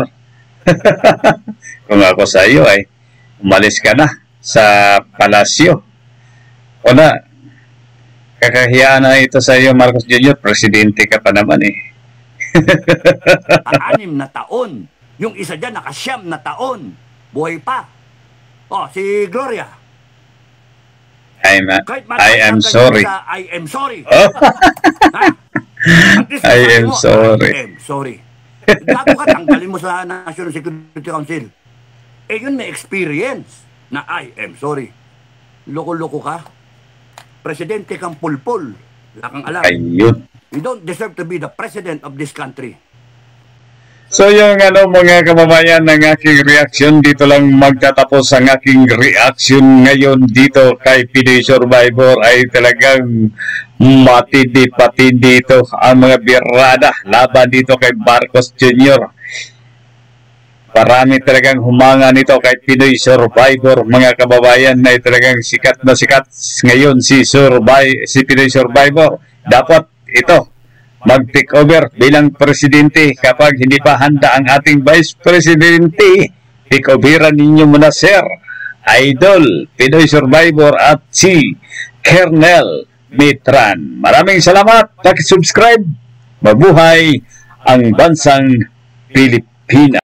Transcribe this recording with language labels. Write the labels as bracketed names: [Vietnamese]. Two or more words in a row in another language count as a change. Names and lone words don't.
[Filipino] Kung ako sa iyo ay umalis ka na sa palasyo. O na, kakahiya na ito sa iyo, Marcos Jr. Presidente ka pa naman eh. 6 na taon. Yung isa dyan, 9 na taon. Buhay pa. Oh, si Gloria. [English] I am sorry. I am sorry. Oh? I am sorry. I am sorry. [Filipino] Gago ka, tanggalin mo sa National Security Council. Eh yun may experience na [English] I am sorry. [Filipino] Loko-loko ka. Presidente kang pulpul. Wala kang alam. Ayun. [English] You don't deserve to be the president of this country. [Filipino] So yung mga kababayan ng aking reaction, dito lang magtatapos ang aking reaction ngayon dito kay Pinoy Survivor. Ay talagang matindi-patindi dito ang mga birada laban dito kay Marcos Jr. Marami talagang humanga nito kay Pinoy Survivor, mga kababayan, na talagang sikat na sikat ngayon si Pinoy Survivor. Dapat ito mag-take over bilang presidente kapag hindi pa handa ang ating vice presidente. Take overan ninyo muna, sir. Idol, Pinoy Survivor at si Kernel Mitran. Maraming salamat. Paki-subscribe. Mabuhay ang bansang Pilipinas.